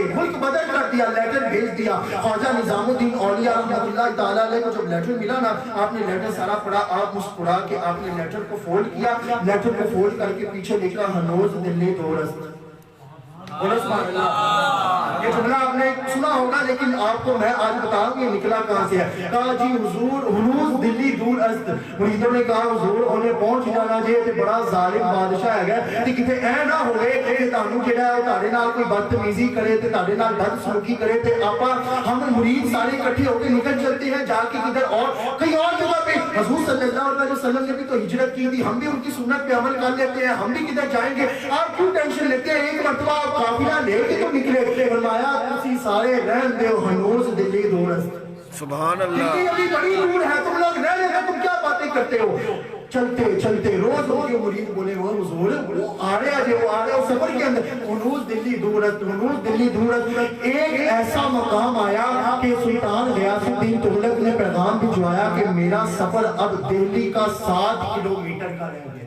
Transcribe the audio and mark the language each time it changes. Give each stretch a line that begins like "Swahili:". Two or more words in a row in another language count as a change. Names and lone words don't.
Urdu: ملک بدل کر دیا, لیٹر بھیج دیا. خواجہ نظام الدین اولیاء رحمۃ اللہ تعالیٰ علیہ کو جب لیٹر ملا نا, آپ نے لیٹر سارا پڑھا, آپ مسکرا کے آپ نے لیٹر کو فولڈ کیا, لیٹر کو فولڈ کر کے پیچھے لکھا
Persian: ہنوز دلی دورست.
Urdu: یہ جملہ آپ نے سنا ہوگا لیکن آپ کو میں آج بتاؤں یہ نکلا کہاں سے ہے.
Punjabi: کہا جی حضور
Persian: ہنوز دلی دور است.
Punjabi: مریدوں نے کہا حضور انہیں پہنچ جانا جی تے بڑا ظالم بادشاہ ہے گا تے کتے اے نہ ہوئے کہ تانوں جڑا ہے تہاڈے نال کوئی بدتمیزی کرے تے تہاڈے نال بد سلوکی کرے تے آپا ہم مرید سارے اکٹھے ہو کے
Urdu: نکل چلتے ہیں جا کے کدھر اور کہیں اور جگہ پہ. حضور صلی اللہ علیہ وسلم نے بھی تو ہجرت کی تھی, ہم بھی ان کی سنت پہ عمل کر لیتے ہیں, ہم بھی کدھر جائیں گے, آپ کیوں ٹینشن لیتے ہیں؟ ایک مرتبہ آپ قافلہ لے کے تو نکلے.
Punjabi: فرمایا تسی سارے رہن دیو
Persian: ہنوز دلی دورست.
Arabic: سبحان اللہ.
Urdu: دلی ابھی بڑی دور ہے, تم لوگ رہ لے, تم کیا باتیں کرتے ہو؟ چلتے چلتے روز ہو کے مرید بولے وہ حضور وہ آ رہا جو آ رہا سفر کے اندر
Persian: ہنوز دلی دورست, ہنوز دلی دورست.
Urdu: ایک ایسا مقام آیا کہ سلطان غیاث الدین تغلق نے پیغام بھجوایا کہ میرا سفر اب دہلی کا 7 کلومیٹر کا رہ گیا.